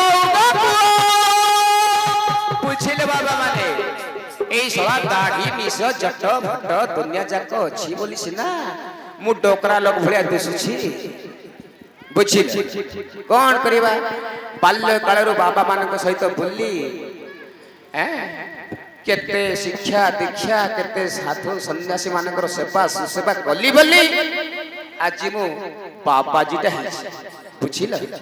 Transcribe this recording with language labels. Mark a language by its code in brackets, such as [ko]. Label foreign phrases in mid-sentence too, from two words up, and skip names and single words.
[or] ବୁଝିଲେ ବାବା ମାନେ ଏଇ ସଲା ଦାଢ଼ି ମିଶ ଜଟ ଭଟ ଦୁନିଆ ଯାକ ଅଛି ବୋଲି ସିନା ମୁଁ ଡୋକରା ଲୋକ ଭଳିଆ ଦିଶୁଛି ବୁଝିଲେ କଣ କରିବା ବାଲ୍ୟ କାଳରୁ ବାବା ମାନଙ୍କ ସହିତ ବୁଲି କେତେ ଶିକ୍ଷା ଦୀକ୍ଷା କେତେ ସାଧୁ ସନ୍ନ୍ୟାସୀ ମାନଙ୍କର ସେବା ସୁସେବା କଲି ବୋଲି ଆଜି ମୁଁ ବାବାଜୀଟା ହେଇଛି ବୁଝିଲ